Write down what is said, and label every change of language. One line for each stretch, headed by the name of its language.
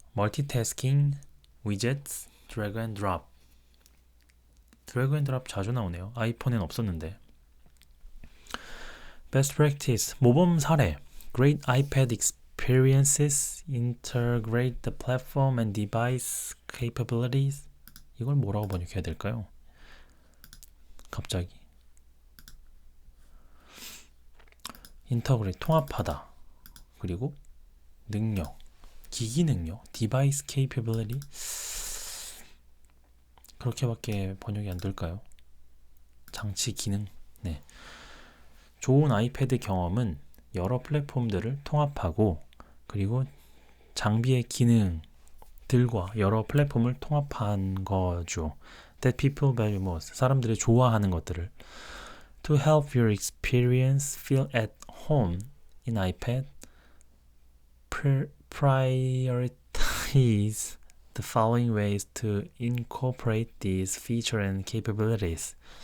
Korean: 멀티태스킹, 위젯스, 드래그 앤 드롭. 드래그 앤 드롭 자주 나오네요. 아이폰엔 없었는데.
English: Best practice,
Korean: 모범 사례.
English: Great iPad experiences integrate the platform and device capabilities.
Korean: 이걸 뭐라고 번역해야 될까요? 갑자기. 인터그레이트, 통합하다. 그리고 능력, 기기 능력, device capability. 그렇게밖에 번역이 안 될까요? 장치 기능. 네. 좋은 아이패드 경험은 여러 플랫폼들을 통합하고 그리고 장비의 기능들과 여러 플랫폼을 통합한 거죠.
English: That people value most.
Korean: 사람들이 좋아하는 것들을.
English: To help your experience feel at home in iPad, prioritize the following ways to incorporate these features and capabilities.